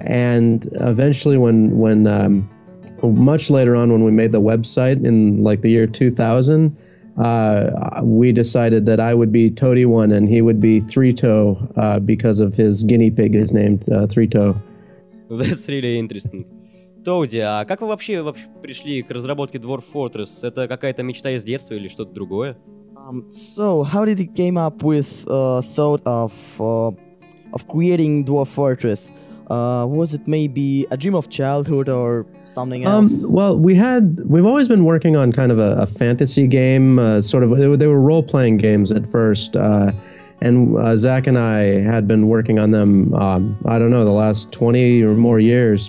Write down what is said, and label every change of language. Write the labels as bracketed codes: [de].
[en] And eventually, when much later on, when we made the website in like the year 2000, we decided that I would be Toadi and he would be Three Toe because of his guinea pig is named Three Toe. That's really interesting. [ru] Тоади, а как вы вообще пришли к разработке Dwarf Fortress? Это какая-то мечта из детства или что-то другое? [en] So how did you came up with thought of creating Dwarf Fortress? Was it maybe a dream of childhood or something else? Well, we've always been working on kind of a fantasy game, sort of. They were role-playing games at first. And Zach and I had been working on them, I don't know, the last 20 or more years.